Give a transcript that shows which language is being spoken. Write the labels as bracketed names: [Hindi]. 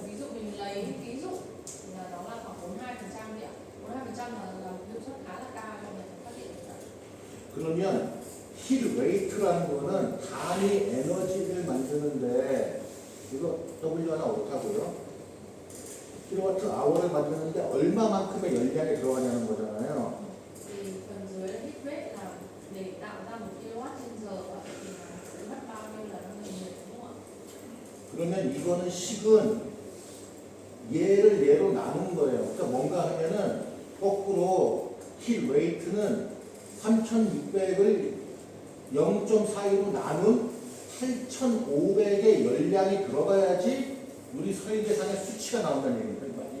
[Vietnamese] ví dụ mình lấy ví dụ là nó là khoảng 42% đi ạ. 42% là hiệu suất khá là cao trong việc phát điện được. [Korean] 그러면 힐 웨이트라는 거는 단위 에너지를 만드는데 이거 W 하나 못하고요. 킬로와트 아워를 만드는데 얼마만큼의 열량이 들어가냐는 거잖아요. [Vietnamese] Thì phần dưới là heat rate là để tạo ra 1 kWh thì là sẽ mất bao nhiêu là năng lượng nhiệt đúng không ạ? [Korean] 그러면 이거는 식은 얘를 얘로 나눈 거예요. 그러니까 뭔가 하면은 거꾸로 힐 웨이트는 3,600을 0.42로 나눈 8,500의 열량이 들어가야지 우리 설계상의 수치가 나온다는 얘기입니다.